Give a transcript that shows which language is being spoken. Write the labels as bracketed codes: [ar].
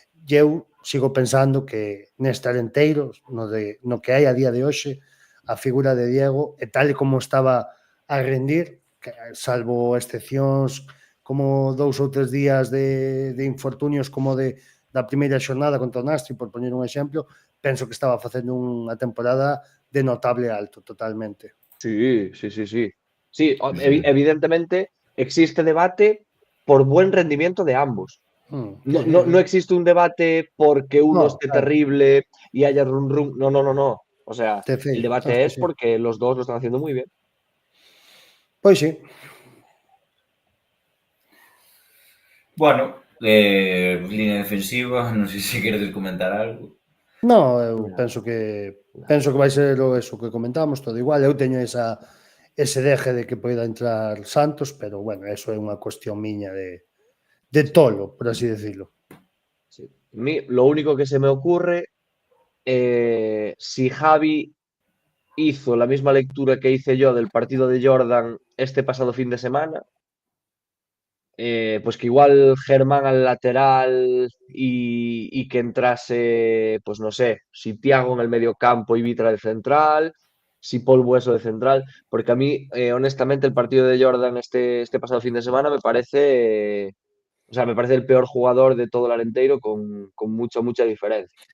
[gl] E eu sigo pensando que neste Arenteiro, no que hai a día de hoxe, a figura de Diego, e tal e como estaba a rendir, salvo excepcións como 2 ou 3 días de infortunios como da primeira xornada contra o Nastri, por poñer un exemplo, penso que estaba facendo unha temporada de notable alto, totalmente. [es] sí. Sí, evidentemente existe debate por buen rendimiento de ambos. No existe un debate porque uno esté terrible y haya rum. No. O sea, el debate es porque los dos lo están haciendo muy bien. Pois sí. [gl] Bueno, línea defensiva, non sei se queredes comentar algo. No, eu penso que vai ser eso que comentamos, todo igual. Eu teño ese deje de que poida entrar Santos, pero bueno, eso é unha cuestión miña de tolo, por así decirlo. Sí. [es] Lo único que se me ocurre, si Javi hizo la misma lectura que hice yo del partido de Jordan este pasado fin de semana, pues que igual Germán al lateral y que entrase, pues no sé, si Thiago en el medio campo y Vitra de central, si Paul Bueso de central, porque a mí, honestamente, el partido de Jordan este pasado fin de semana me parece el peor jugador de todo el Arenteiro con mucha diferencia.